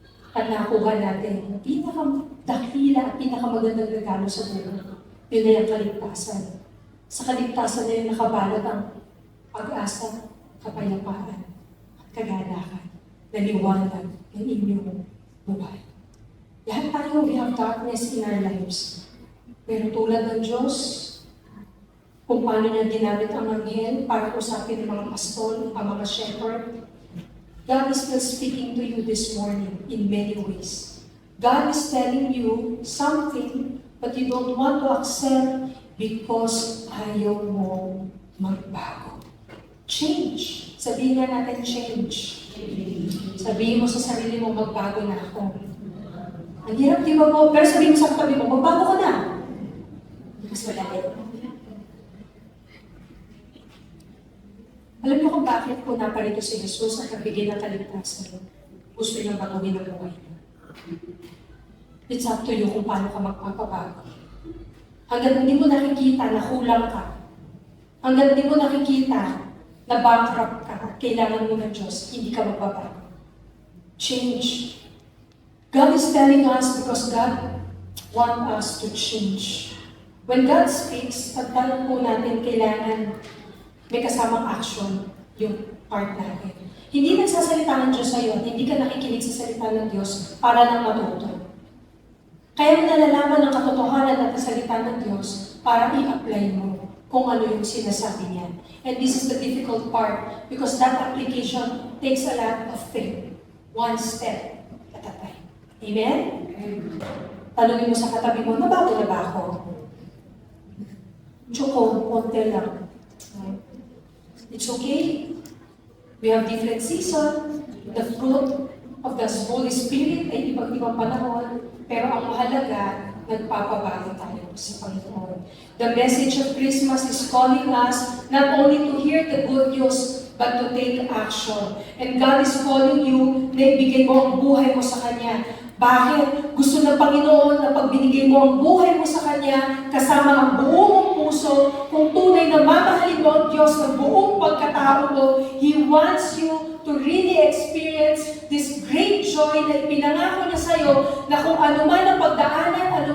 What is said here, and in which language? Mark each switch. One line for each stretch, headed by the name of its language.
Filipino: At nakuha natin ang pinakadakila at pinakamagandang regalo sa buhay. Yun ay ang kaligtasan. Sa kaligtasan na yun nakabalot ang pag-asa, kapayapaan, at kagalakan na liwanag ng inyong buhay. Lahat tayo,
English: we have darkness in our lives.
Filipino: Pero tulad ng Diyos, kung paano niya ginamit ang anghel para usapin ng mga pastol, ang mga shepherd,
English: God is still speaking to you this morning in many ways. God is telling you something but you don't want to accept because
Filipino: ayaw mo magbago. Change. Sabihin nga natin, change. Sabihin mo sa sarili mo, magbago na ako. Ang hirap, di ba po? Pero sabihin mo sa katabi mo, magbago ka na. Mas madali. Alam niyo kung bakit po naparito si Jesus at nagbigay ng kaligtasan? Gusto niyang baguhin ang buhay niya.
English: It's up to you
Filipino: kung paano ka magpapabago. Hanggang hindi mo nakikita na kulang ka. Hanggang hindi mo nakikita na bankrupt ka at kailangan mo ng Diyos, hindi ka magbabago. Change.
English: God is telling us because God wants us to change. When God speaks,
Filipino: pagtanong po natin kailangan may kasamang action yung part natin. Hindi nagsasalita ng Diyos sa'yo, hindi ka nakikinig sa salita ng Diyos para lang matuto. Kaya mo nalalaman ng katotohanan at salita ng Diyos para i-apply mo kung ano yung sinasabi niya.
English: And this is the difficult part because that application takes a lot of faith. One step at a time.
Filipino: Amen? Tanungin mo sa katabi mo, nabago na ba ako? Tsoko, konti lang.
English: It's okay. We have different season. The fruit of the Holy Spirit
Filipino: ay ibang-ibang panahon. Pero ang mahalaga, nagpapabago tayo sa Panginoon.
English: The message of Christmas is calling us not only to hear the good news, but to take action. And God is calling you
Filipino: na ibigay mo ang buhay mo sa Kanya. Bakit? Gusto ng Panginoon na pag binigay mo ang buhay mo sa Kanya, kasama ang buong mong puso, kung tunay na mamahalin mo ang Diyos ng buong pagkatao mo,
English: He wants you to really experience this great joy
Filipino: na ipinangako niya sa'yo na kung anuman ang pagdaanan